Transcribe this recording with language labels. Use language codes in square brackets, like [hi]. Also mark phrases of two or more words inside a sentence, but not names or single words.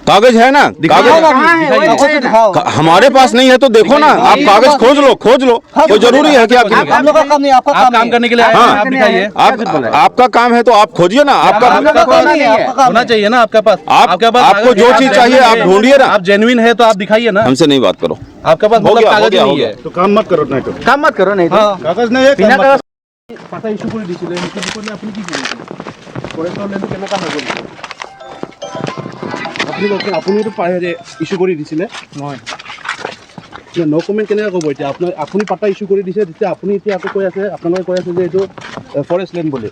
[hi] कागज है ना, हमारे पास नहीं है तो देखो ना, आप कागज खोज लो कोई जरूरी है क्या? हम लोग का काम नहीं, आपका आप काम करने के लिए आए हैं, हाँ। आप दिखाइए। आपका काम है तो आप खोजिए ना। आपका होना चाहिए ना आपके पास। आपके पास आपको जो चीज चाहिए आप ढूंढिए ना। आप जेन्युइन है तो आप दिखाइए ना। हमसे नहीं बात करो। आपके पास मतलब कागज ही नहीं है। तो काम मत करो नहीं तो काम मत करो नहीं तो [as] কাগজ নাই [hi] बिना कागज [as] পাতা ইস্যু করে দিছিলে সেইটো বিষয়ে আপুনি কি কৰিছে? ফৰেষ্টৰ লেণ্ড কেনেকা হৈ গ'ল? আপুনিতো ইস্যু কৰি দিছিলে। মই [en] no comment [as] কেনেকৈ ক'ব এতিয়া? আপুনি পাতা ইস্যু কৰি দিছে, তেতিয়া আপুনি এতিয়া আকৌ কৈ আছে, আপোনালোকে কৈ আছে যে এইটো [en] forest land [as] বুলি।